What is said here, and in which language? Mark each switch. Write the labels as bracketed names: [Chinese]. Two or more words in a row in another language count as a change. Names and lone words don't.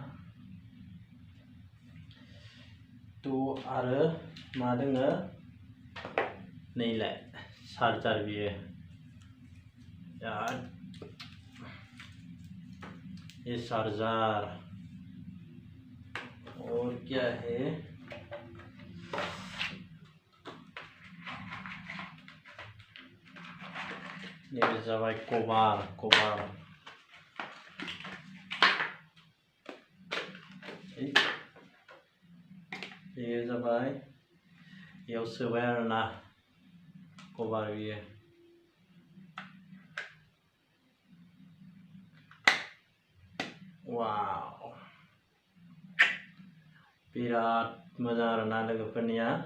[Bodo] थ' आरो मा दोङो नैलाय चार्जार, बियो [Hindi] ये चार्जर और क्या है, [Bodo] ये जाबाय कभार। ये जाबाय बेयाव सोबाय आरोना कभार बियो। वाव, बिराद मोजां आरोना लोगोफोरनिया।